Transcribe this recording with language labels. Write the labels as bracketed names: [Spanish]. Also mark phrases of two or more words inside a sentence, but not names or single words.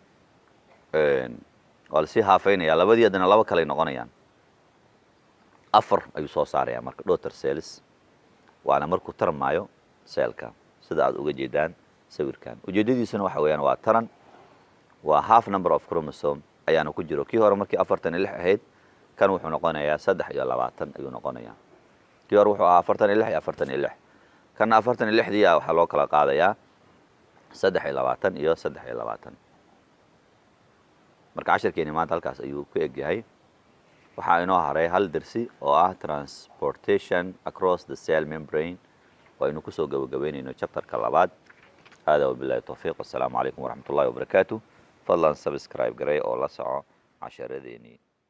[Somali] waa lasii haafeynaya. labadii haddana laba kaley noqonayaan. 4 ayuu soo saaraya marka [English] daughter cells [Somali] waana markuu tarmaayo seelka sida aad uga jeedaan sawirkan. ujeedadiisuna waxa weeyaan waa taran. waa [English] half number of chromosome [Somali] ayaana ku jiro. kii hore markii 46 ahayd kan wuxuu noqonayaa 3 iyo 20 ayuu noqonayaa. kii hore wuxuu ahaa 46 iyo 46. kana 46dii waxaa loo kala qaadayaa 3 iyo 20 iyo 3 iyo 20. marka casharkeeni maanta halkaas ayuu ku eg yahay. waxaa inoo haray hal dersi oo ah [English] transportation across the cell membrane [Somali] oo aynu kusoo gabagabeynayno chapterka 2. [Arabic] hada وبالله التوفيق. السلام عليكم ورحمة الله وبركاته. [Somali] fadlan subscribe garay oo la soco casharadeenii.